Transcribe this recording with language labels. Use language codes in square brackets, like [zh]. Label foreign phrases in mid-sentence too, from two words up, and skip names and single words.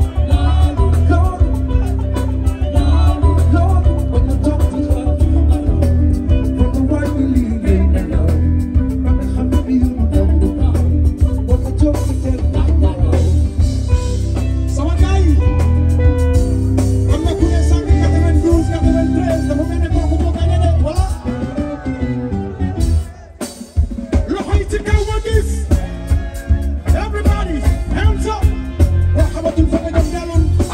[en] Lord, Lord, Lord, when the dark is out, when the white will leave alone, when the chameleon will not be gone, when the joke to tell not alone. [wo] Sama gars yi, am na ku ne sànq quatre-vingt-douze, quatre-vingt-treize, dafa mel ni kooku moo gagné de, voilà. Loxo yi ci kaw ma gis. [en] Everybody, hands up. [wo] Waa xamatul fa nga jëm, dellul.